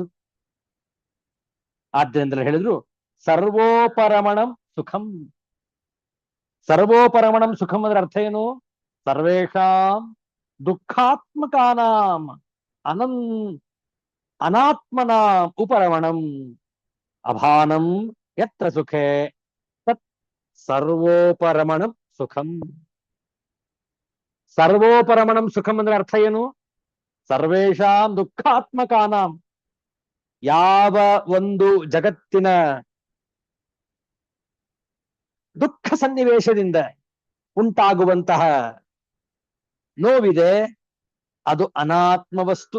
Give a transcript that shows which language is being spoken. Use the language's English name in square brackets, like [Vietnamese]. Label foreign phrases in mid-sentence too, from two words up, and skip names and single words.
[Kannada] ಆದ್ದರಿಂದ ಹೇಳಿದ್ರು [Sanskrit] ಸರ್ವೋಪರಮಣಂ ಸುಖಂ. ಸರ್ವೋಪರಮಣಂ ಸುಖಂ [Kannada] ಅದರ ಅರ್ಥ ಏನು? [Sanskrit] ಸರ್ವೇಷಾಂ ದುಃಖಾತ್ಮಕಾನಾಂ ಅನಾತ್ಮನಾಂ ಉಪರಮಣಂ ಅಭಾನಂ ಯತ್ರ ಸುಖೇ ತತ್ ಸರ್ವೋಪರಮಣಂ ಸುಖಂ. ಸರ್ವೋಪರಮಣಂ ಸುಖಂ [Kannada] ಅಂದ್ರೆ ಅರ್ಥ ಏನು? [Sanskrit] ಸರ್ವೇಷಾಂ ದುಃಖಾತ್ಮಕಾನಾಂ, [Kannada] ಯಾವ ಒಂದು ಜಗತ್ತಿನ ದುಃಖ ಸನ್ನಿವೇಶದಿಂದ ಉಂಟಾಗುವಂತಹ ನೋವಿದೆ ಅದು ಅನಾತ್ಮ ವಸ್ತು.